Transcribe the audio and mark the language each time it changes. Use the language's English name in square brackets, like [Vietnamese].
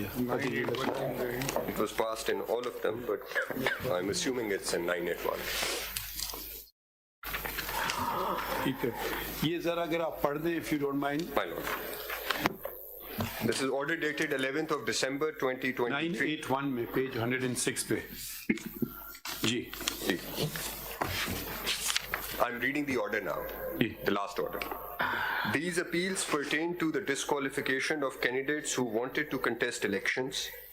[English] It was passed in all of them, but I'm assuming it's in 981. [Hindi] ठीक है, ये जरा अगर आप पढ़ दें, [English] if you don't mind. My lord. This is order dated 11th of December 2023. [Hindi] 981 में page 106 पे. जी. [English] I'm reading the order now, the last order. These appeals pertain to the disqualification of candidates who wanted to contest elections.